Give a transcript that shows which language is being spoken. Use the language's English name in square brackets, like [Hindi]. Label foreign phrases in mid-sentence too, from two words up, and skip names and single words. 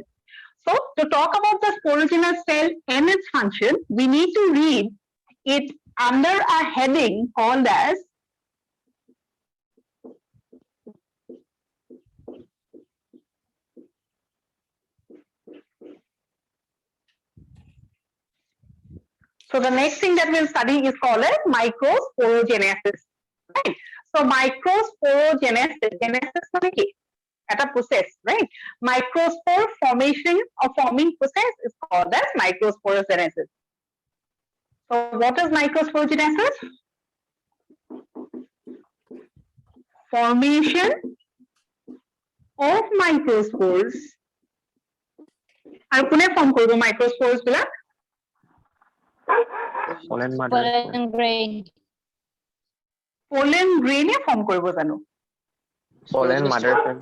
[English] So to talk about the sporogenous cell and its function, we need to read it under a heading called as So the next thing that we'll study is called as microsporogenesis. Right? So microsporogenesis, genesis [Assamese] মানে কি? [English] It's a process, right? Microspore formation or forming process is called as microsporogenesis. So what is microsporogenesis? Formation of microspores. [Assamese] আৰু কোনে ফৰ্ম কৰিব microspores বিলাক? [English] pollen mother pollen grain. Pollen grain [Assamese] এ ফৰ্ম কৰিব জানো? [English] pollen mother cell